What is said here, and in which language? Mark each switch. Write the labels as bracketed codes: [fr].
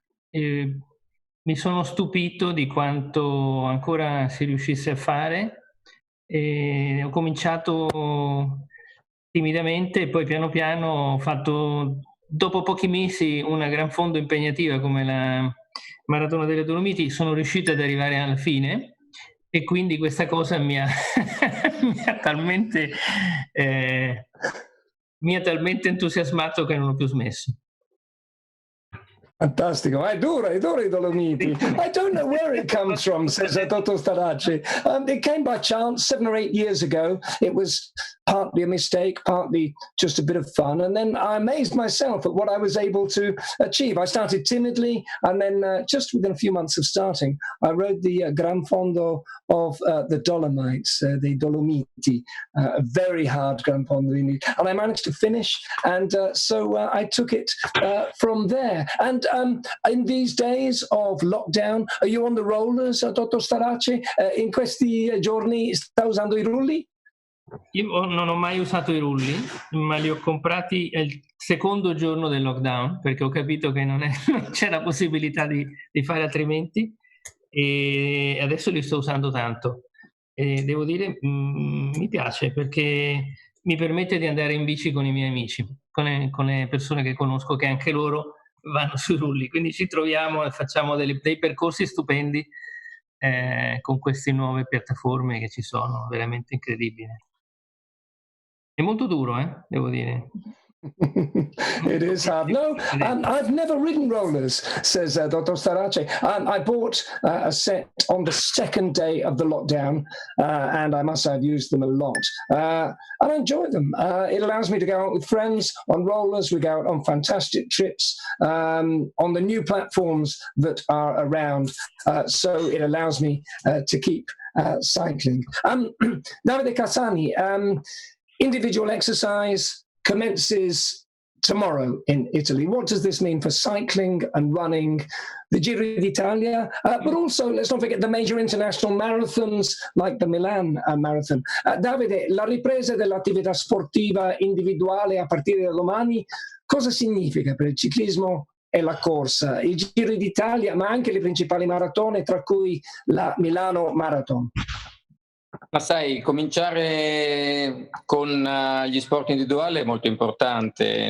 [it] E mi sono stupito di quanto ancora si riuscisse a fare, e ho cominciato timidamente e poi piano piano ho fatto, dopo pochi mesi, una gran fondo impegnativa come la Maratona delle Dolomiti. Sono riuscito ad arrivare alla fine e quindi questa cosa mi ha talmente entusiasmato che non ho più smesso. Fantastico, è duro i Dolomiti. [en] I don't know where it comes from, says Dr. Starace. It came by chance 7 or 8 years ago. It was partly a mistake, partly just a bit of fun. And then I amazed myself at what I was able to achieve. I started timidly, and then just within a few months of starting, I rode the Gran Fondo of the Dolomites, the Dolomiti, a very hard Gran Fondo, and I managed to finish. And so I took it from there. And in these days of lockdown, are you on the rollers, Dottor Starace? [it] In questi giorni sta usando i rulli? Io non ho mai usato i rulli, ma li ho comprati il secondo giorno del lockdown, perché ho capito che non c'è la possibilità di fare altrimenti, e adesso li sto usando tanto. E devo dire, mi piace, perché mi permette di andare in bici con i miei amici, con le persone che conosco, che anche loro vanno sui rulli, quindi ci troviamo e facciamo dei percorsi stupendi con queste nuove piattaforme che ci sono, veramente incredibili. È molto duro, devo dire. [en] It is hard. No, I've never ridden rollers, says Dr. Starace. I bought a set on the second day of the lockdown, and I must say I've used them a lot. And I enjoy them. It allows me to go out with friends on rollers. We go out on fantastic trips on the new platforms that are around. So it allows me to keep cycling. Davide Cassani, individual exercise commences tomorrow in Italy. What does this mean for cycling and running, the Giro d'Italia, but also, let's not forget, the major international marathons like the Milan Marathon? [it] Davide, la ripresa dell'attività sportiva individuale a partire da domani, cosa significa per il ciclismo e la corsa? Il Giro d'Italia, ma anche le principali maratone, tra cui la Milano Marathon. Ma sai, cominciare con gli sport individuali è molto importante.